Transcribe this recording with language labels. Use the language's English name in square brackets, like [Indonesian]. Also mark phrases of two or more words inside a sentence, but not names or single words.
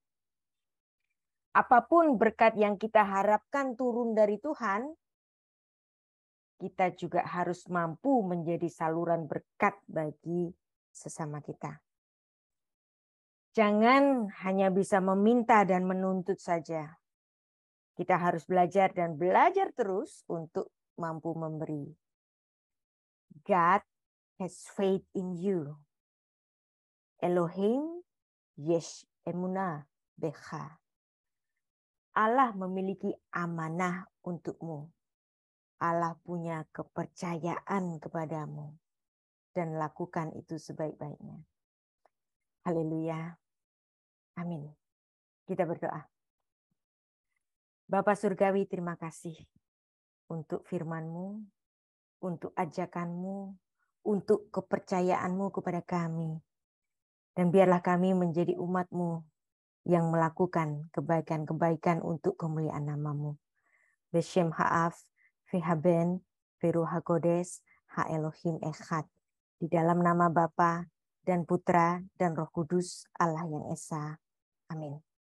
[Indonesian] Apapun berkat yang kita harapkan turun dari Tuhan, kita juga harus mampu menjadi saluran berkat bagi sesama kita. Jangan hanya bisa meminta dan menuntut saja. Kita harus belajar dan belajar terus untuk mampu memberi. [English] God has faith in you. [Hebrew] אלוהים יש אמונה בך. [Indonesian] Allah memiliki amanah untukmu. Allah punya kepercayaan kepadamu. Dan lakukan itu sebaik-baiknya. Haleluya. Amin. Kita berdoa. Bapa Surgawi, terima kasih untuk firman-Mu, untuk ajakan-Mu, untuk kepercayaan-Mu kepada kami. Dan biarlah kami menjadi umat-Mu yang melakukan kebaikan-kebaikan untuk kemuliaan nama-Mu. [Hebrew] בשם האב, והבן, ורוח הקודש, האלוהים אחד. [Indonesian] Di dalam nama Bapa dan Putra dan Roh Kudus Allah yang Esa. Amin.